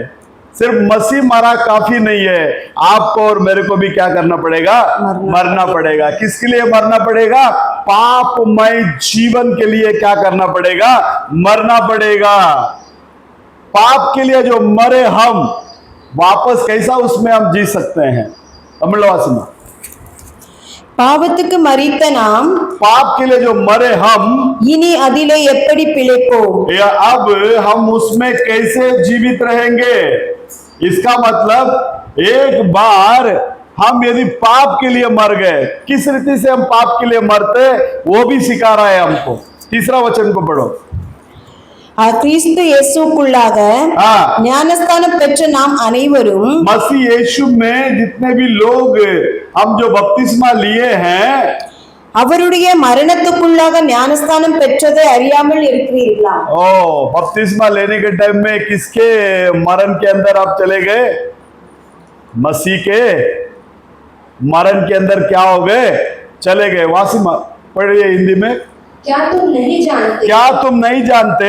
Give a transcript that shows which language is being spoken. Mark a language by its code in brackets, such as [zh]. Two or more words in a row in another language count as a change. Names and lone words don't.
[hi] सिर्फ मसीह मरा काफी नहीं है, आपको और मेरे को भी क्या करना पड़ेगा? मरना पड़ेगा। किसके लिए मरना पड़ेगा? पापमय जीवन के लिए क्या करना पड़ेगा? मरना पड़ेगा। पाप के लिए जो मरे हम, वापस कैसा उसमें हम जी सकते हैं? तमिलवासी में [ta] பாவத்துக்கு மரித்த நாம் [hi] पाप के लिए जो मरे हम, [ta] இனி அதிலே எப்படி பிழைப்போம்? [hi] या अब हम उसमें कैसे जीवित रहेंगे? इसका मतलब एक बार हम यदि पाप के लिए मर गए, किस रीति से हम पाप के लिए मरते, वो भी सिखा रहा है हमको। तीसरा वचन को पढ़ो। [ta] கிறிஸ்து இயேசுக்குள்ளாக [hi] हाँ, [ta] ஞானஸ்தானம் பெற்ற நாம் அனைவரும் [hi] मसीह यीशु में जितने भी लोग हम जो बपतिस्मा लिए हैं, [ta] அவருடைய மரணத்துக்குள்ளாக ஞானஸ்தானம் பெற்றதை அறியாமல் இருக்கிறீர்களா? [hi] ओ बपतिस्मा लेने के टाइम में किसके मरण के अंदर आप चले गए? मसीह के मरण के अंदर क्या हो गए? चले गए। वासिमा पढ़िए हिंदी में। क्या तुम नहीं जानते क्या तुम नहीं जानते